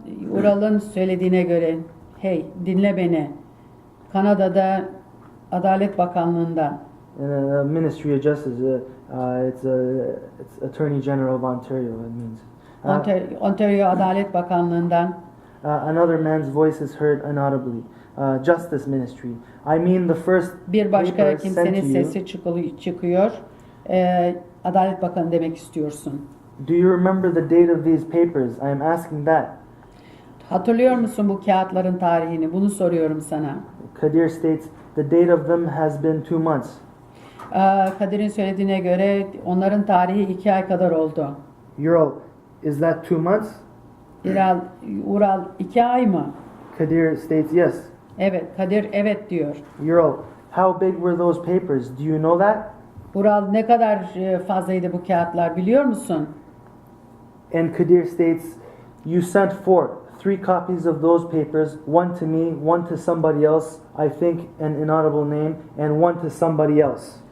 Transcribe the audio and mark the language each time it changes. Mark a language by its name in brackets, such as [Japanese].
[Turkish] Ural'ın söylediğine göre, hey dinle beni, Kanada'da Adalet Bakanlığı'ndan. [English] Ministry of Justice, it's Attorney General of Ontario. It means. [Turkish] Ontario Adalet Bakanlığı'ndan. [English] Another man's voice is heard inaudibly. Justice Ministry. I mean the first [Turkish] Bir başka [English] paper sent [Turkish] kimsenin [English] to you. [Turkish] sesi çıkıyor. Adalet Bakanı demek istiyorsun. [English] Do you remember the date of these papers? I am asking that. [Turkish] Hatırlıyor musun bu kağıtların tarihini? Bunu soruyorum sana. [English] Kadir states the date of them has been 2 months. [Turkish] Kadir'in söylediğine göre onların tarihi 2 ay kadar oldu. [English] Ural, is that 2 months? [Turkish] Ural 2 ay mı? [English] Kadir states yes. [Turkish] Evet, Kadir evet diyor. [English] Ural, how big were those papers? Do you know that? [Turkish] Ural ne kadar fazlaydı bu kağıtlar biliyor musun? [English] And Kadir states, you sent 3 copies of those papers, one to me, one to somebody else, I think an inaudible name, and one to somebody else.